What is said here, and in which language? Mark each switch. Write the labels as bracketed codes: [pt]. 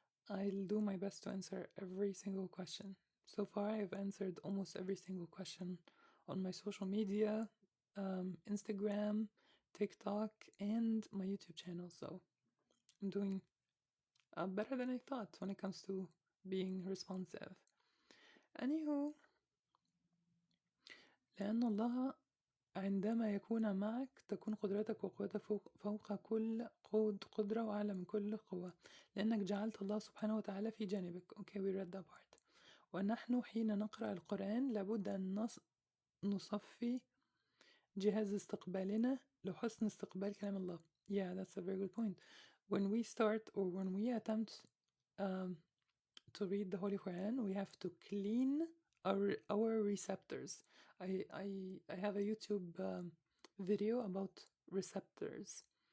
[en] I'll do my best to answer every single question. So far, I've answered almost every single question on my social media, Instagram, TikTok, and my YouTube channel. So I'm doing better than I thought when it comes to being responsive. [ar] Anywho, لأن الله عندما يكون معك تكون قدرتك وقوتك فوق كل قدرة وأعلى من كل قوة لأنك جعلت الله سبحانه وتعالى في جانبك. [en] Okay, we read that part. [ar] ونحن حين نقرأ القرآن لابد أن نصفي جهاز استقبالنا لحسن استقبال كلام الله. [en] Yeah, that's a very good point. When we start or when we attempt to read the Holy Quran, we have to clean our receptors. I have a YouTube video about receptors.